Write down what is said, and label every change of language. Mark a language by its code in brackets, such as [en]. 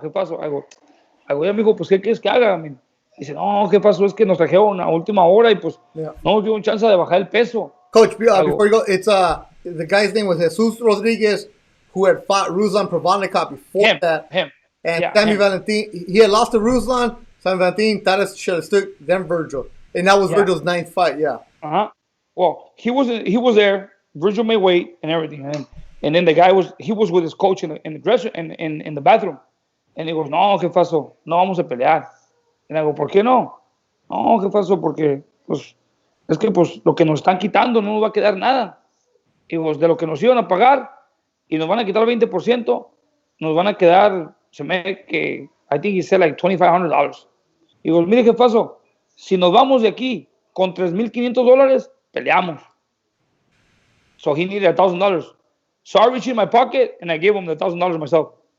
[es] I go, ya, mijo, pues, ¿qué quieres que haga? I mean, dice, no, jefazo, es que nos trajeron a última hora y pues [en] Yeah. [es] no nos dio chance de bajar el peso. [en] Coach, I before you go, it's the guy's name was Jesus Rodriguez, who had fought Ruslan Provodnikov before that. Him. And Yeah, Sammy him. Valentin, he had lost to Ruslan. Sammy Valentin, Taras should have stood, then Virgil. And that was Yeah. Virgil's ninth fight, yeah. Well, he was there. Virgil made weight and everything, and then the guy was with his coach in the dressing in the bathroom, and he goes, no, jefazo, no vamos a pelear. And I go, ¿por qué no? [es] No, jefazo, porque pues es que pues lo que nos están quitando no nos va a quedar nada. Y pues de lo que nos iban a pagar y nos van a quitar el 20%, nos van a quedar, se me que I think he said like $2,500. Y digo, mire, jefazo, si nos vamos de aquí con $3,500, peleamos. [en] So he needed $1,000. So I reached in my pocket and I gave him the $1,000 myself.